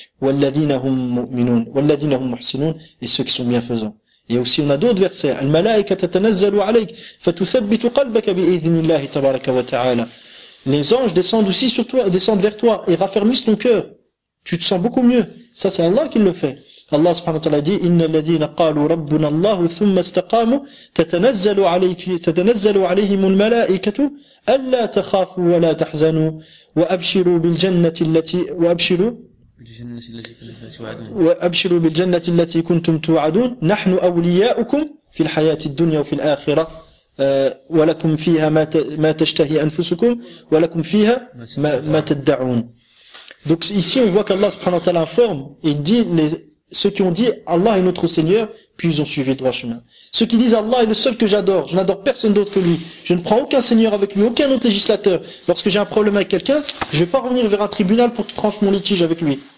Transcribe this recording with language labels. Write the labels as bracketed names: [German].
[Arabic] وَالَّذِينَ هُمْ مُؤْمِنُونَ وَالَّذِينَ هُمْ مُحْسِنُونَ. [French] Et ceux qui sont bienfaisants. Et aussi on a d'autres versets. [Arabic] الْمَلَائِكَةَ تَتَنَزَّلُ عَلَيْكَ فَتُثَبِّتُ قَلْبَكَ بِإِذْنِ اللَّهِ تَبَارَكَ وَتَعَالَى. [French] Les anges descendent aussi sur toi, descendent vers toi et raffermissent ton cœur. Tu te sens beaucoup mieux. Ça c'est Allah qui le fait. [Arabic] Allah subhanahu wa ta'ala dit إن الذين قالوا ربنا الله ثم استقاموا تتنزل عليهم الملائكة ألا تخافوا ولا تحزنوا وأبشروا بالجنة التي كنتم توعدون نحن أولياؤكم في الحياة الدنيا وفي الآخرة ولكم فيها ما تشتهي أنفسكم ولكم فيها ما تدعون. [French] Donc ici on voit qu'Allah subhanahu wa ta'ala informe et dit ceux qui ont dit Allah est notre Seigneur, puis ils ont suivi le droit chemin. Ceux qui disent Allah est le seul que j'adore, je n'adore personne d'autre que lui, je ne prends aucun Seigneur avec lui, aucun autre législateur. Lorsque j'ai un problème avec quelqu'un, je ne vais pas revenir vers un tribunal pour qu'il tranche mon litige avec lui.